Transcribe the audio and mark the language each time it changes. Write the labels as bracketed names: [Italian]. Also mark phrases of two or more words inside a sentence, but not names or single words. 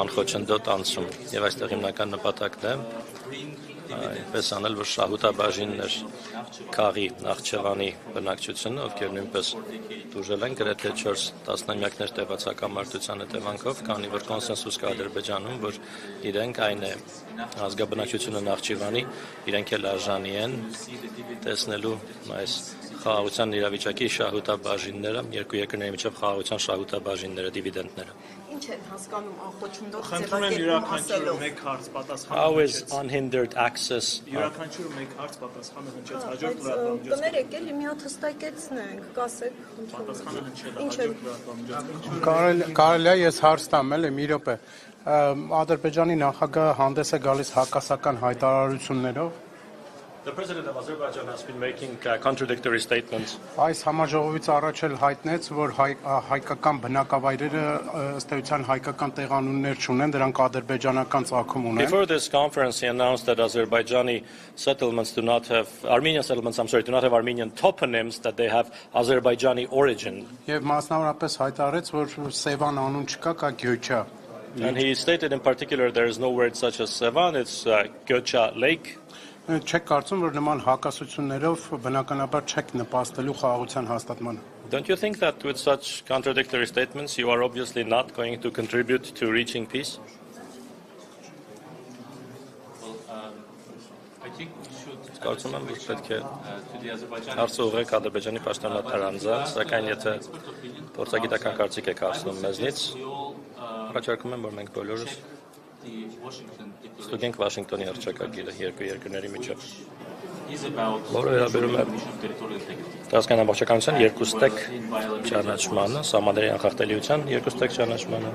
[Armenian] անխոչնդոտ անցում։ Եվ այստեղ հիմնական նպատակն է այնպես անել, որ շահութաբաժիններ քաղի Նախճեվանի բնակչությունը, ովքեր նույնպես դուժել են գրեթե 4 տասնամյակներ տևած հակամարտության հետևանքով, քանի որ կոնսենսուս կա Ադրբեջանում, որ իրենք այն է ազգաբնակչությունը Նախճեվանի, իրենք էլ արժանի են տեսնելու այս խաղաղության իրավիճակի շահութաբաժինները, երկու երկրների միջև խաղաղության շահութաբաժինները, դիվիդենտները։ Ինչ են հասկանում անխոչնդոտ ձևակերպում ասելով։ [English] How is unhindered access? [Armenian] Յուրաքանչյուր մեկ հարց պատասխանը հնչեց հաջորդ լրատվամիջոցով։ Կներեք, էլի մի հատ հստակեցնենք, կասեք, Պատասխանը հնչել է հաջորդ լրատվամիջոցով։ Կարելի է ես հարց տամ, էլի մի րոպե։ Ադրբեջանի նախագահը հանդես է գալիս հակասական հայտարարություններով։ [English] The president of Azerbaijan has been making contradictory statements. [Armenian] Այս համաժողովից առաջ էլ հայտնեց, որ հայկական բնակավայրերը ըստ էության հայկական տեղանուններ չունեն, դրանք ադրբեջանական ծագում ունեն։ [English] Before this conference, he announced that Azerbaijani settlements do not have Armenian settlements. Do not have Armenian toponyms; that they have Azerbaijani origin. [Armenian] Եվ մասնավորապես հայտարարեց, որ Սևան անուն չկա, կա Գյոչա։ [English] And he stated in particular there is no word such as Sevan; it's Göcha Lake. [Armenian] Չեք կարծում, որ նման հակասություններով բնականաբար չեք նպաստելու խաղաղության հաստատմանը։ [English] Don't you think that with such contradictory statements you are obviously not going to contribute to reaching peace? I think we should [Armenian] Կարծում եմ, որ պետք է հարցը ուղղեք Ադրբեջանի պաշտոնատար անձանց, սակայն եթե փորձագիտական կարծիք եք հարցնում մեզնից, առաջարկում եմ, որ մենք բոլորս ստուգենք Վաշինգտոնի հռչակագիրը երկու երկրների միջև, որը վերաբերում է տարածքային ամբողջականության երկուստեք ճանաչմանը, սահմանների անխախտելիության երկուստեք ճանաչմանը։